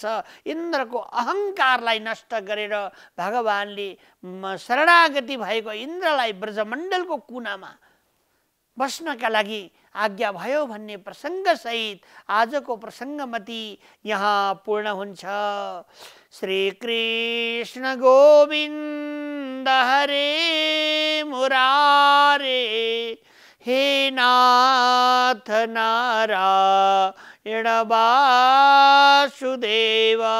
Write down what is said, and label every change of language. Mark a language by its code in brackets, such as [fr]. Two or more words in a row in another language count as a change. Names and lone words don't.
[ne] इन्द्रको अहङ्कारलाई नष्ट गरेर भगवानले शरणागति भएको इन्द्रलाई ब्रजमण्डलको कुनामा बस्नका लागि आज्ञा भयो भन्ने प्रसङ्गसहित आजको प्रसङ्गमती यहाँ पूर्ण हुन्छ। [sa] श्री कृष्ण गोविन्द हरे मुरारे, हे नाथ नारायण वासुदेव।